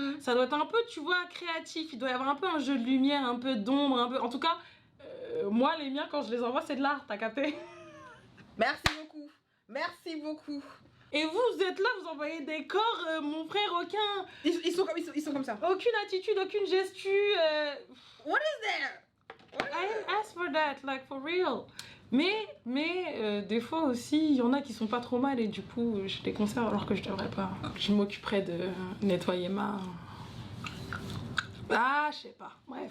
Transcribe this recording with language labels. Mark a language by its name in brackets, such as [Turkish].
[French] Ça doit être un peu, tu vois, créatif. Il doit y avoir un peu un jeu de lumière, un peu d'ombre, un peu. En tout cas, moi, les miens, quand je les envoie, c'est de l'art, t'as capté? Merci beaucoup. Merci beaucoup. Et vous êtes là, vous envoyez des corps, mon frère, aucun. Ils sont comme ça. Aucune attitude, aucune gesture. [English] What is there? I didn't ask for that, like for real. [French] Mais des fois aussi, il y en a qui sont pas trop mal et du coup, je les conserve alors que je devrais pas. Je m'occuperai de nettoyer ma. Ah, je sais pas. Bref.